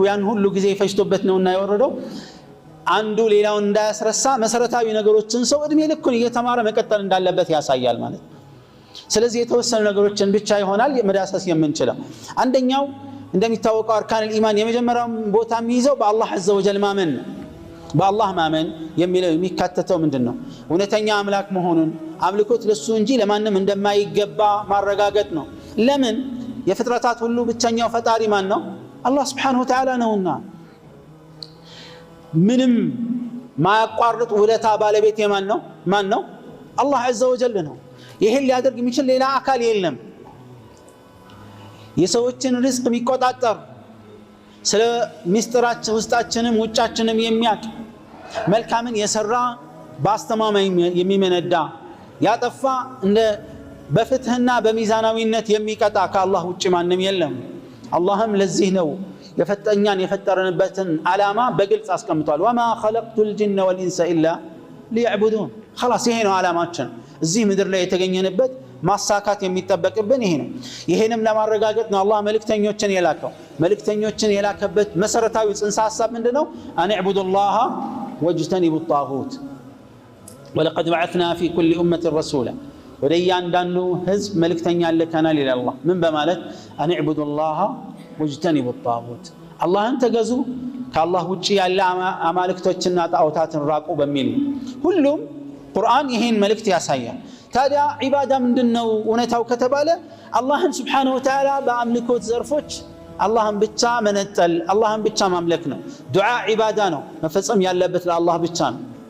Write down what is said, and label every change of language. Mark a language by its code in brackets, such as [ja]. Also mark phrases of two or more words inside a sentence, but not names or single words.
[am] ያን ሁሉ ጊዜ ፈጅቶበት ነውና የወረደው አንዱ ሌላውን እንዳያስረሳ መሰረታዊ ነገሮችን ሰው እድሜ ልኩን እየተማረ መቀጠል እንዳለበት ያሳያል ማለት ስለዚህ የተወሰኑ ነገሮችን ብቻ ይሆናል መዳሰስ የምንችለው አንደኛው እንደሚታወቀው አርካን الإيمان የመጀመሪያው ቦታ የሚይዘው በአላህ [ar] عز وجل [am] ማመን በአላህ ማመን የሚለው የሚካተተው ምንድነው እውነተኛ አምላክ መሆኑን አምልኮት ለሱ እንጂ ለማንም እንደማይገባ ማረጋገጥ ነው ለምን የፍጥረታት ሁሉ ብቸኛው ፈጣሪ ማን ነው አላህ [ar] سبحانه وتعالى [am] ነውና ምንም ማያቋርጥ ውለታ ባለቤት ማን ነው አላህ [ar] عز وجل [am] ነው ይሄን ሊያደርግ የሚችል ሌላ አካል የለም የሰዎችን ሪዝቅ የሚቆጣጠር ስለ ሚስጥራችን ውስጣችንም ውጫችንም የሚያቅ መልካምን የሰራ ባስተማማኝ የሚመነዳ ያጠፋ እንደ በፍትህና በሚዛናዊነት የሚቀጣ ከአላህ ውጭ ማንም የለም አላህም ለዚህ ነው የፈጠረንበትን ዓላማ በግልጽ አስቀምጧል ወማ خلقت [ar] الجن والانس الا ليعبدون [am] خلاص ይሄ ነው ዓላማችን እዚህ ምድር ላይ የተገኘንበት ማሳካት የሚጠበቅብን ይሄ ነው ይሄንም ለማረጋገጥ ነው አላህ መልእክተኞችን የላከው መልእክተኞችን የላከበት መሰረታዊ ጽንሰ ሐሳብ ምንድነው [ar] أن اعبدوا الله واجتنبوا الطاغوت ولقد بعثنا في كل أمة رسولا [am] ወደያንዳንዱ ህዝብ መልእክተኛ ልከናል ይላል አላህ ምን በማለት [ar] أن اعبدوا الله واجتنبوا الطاغوت [am] አላህን ተገዙ ከአላህ ውጪ ያለ አማልክቶችና ጣዖታትን ራቁ በሚል ሁሉም ቁርአን ይሄን መልእክት ያሳያል ታዲያ ዒባዳ ምንድነው እውነታው ከተባለ አላህን [ar] سبحانه وتعالى [am] በአምልኮት ዘርፎች አላህን ብቻ መነጠል አላህን ብቻ ማምለክ ነው ዱዓ ዒባዳ ነው መፈጸም ያለበት ለአላህ ብቻ ነው